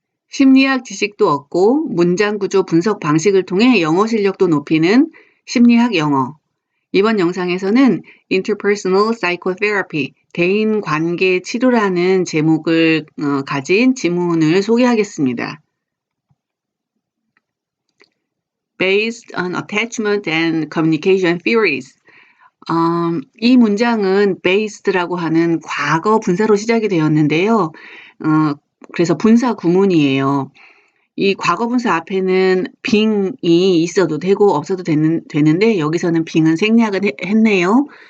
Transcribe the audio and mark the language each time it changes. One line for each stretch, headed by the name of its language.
Korean: 심리학 지식도 얻고 문장 구조 분석 방식을 통해 영어 실력도 높이는 심리학 영어. 이번 영상에서는 Interpersonal Psychotherapy, 대인 관계 치료라는 제목을 가진 지문을 소개하겠습니다.
English: Based on attachment and communication theories.
Korean: 이 문장은 based라고 하는 과거 분사로 시작이 되었는데요. 그래서 분사 구문이에요. 이 과거 분사 앞에는 being이 있어도 되고 없어도 되는데 여기서는 being은 생략을 했네요.